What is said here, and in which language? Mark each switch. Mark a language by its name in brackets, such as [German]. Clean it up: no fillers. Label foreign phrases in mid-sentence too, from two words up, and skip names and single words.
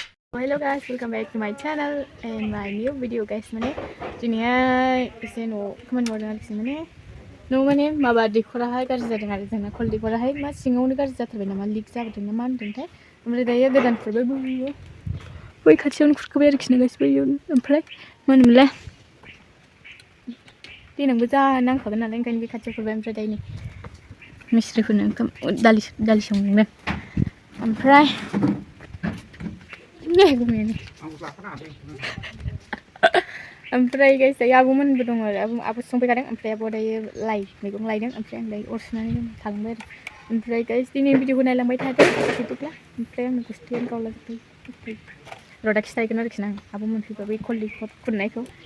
[English] Hello guys, welcome back to my channel and my new video guys. [Bodo] Mane dinihai ise no comment hordong ariki mane no mane maba dekora गाज्रि जादों आरो जोंना कल dekora मा सिङावनो गाज्रि जाथारबाय नामा लिक जाबोदों ना मा होनदोंथाय ओमफ्राय दायो गोदान खुरबाय बै खाथियावनो खुरखोबाय आरोखि ना गासिबो इयावनो ओमफ्राय मा होनोमोनलाय देनांबो जा नांखागोन नालाय ओंखायनो बे खाथियाव खुरबाय ओमफ्राय दायो नै मिस्ट्रिफोरनो ओंखाम दालि संदों ओमफ्राय ओमफ्राय guys दायो आब'मोनबो दङ आरो आब' संफैखादों ओमफ्राय आब'आ दायो मैगं लायदों ओमफ्राय आं दायो अर सुनानै थांबाय आरो ओमफ्राय guys दिनै भिडिअखौ नायलांबाय थादो बिदिब्ला ओमफ्राय आंनो गुस्थियानो गावलाजोब्बाय र'दा खिथाहैगोन आरोखि ना आं आब' मोनफैबा बै कल खुरनायखौ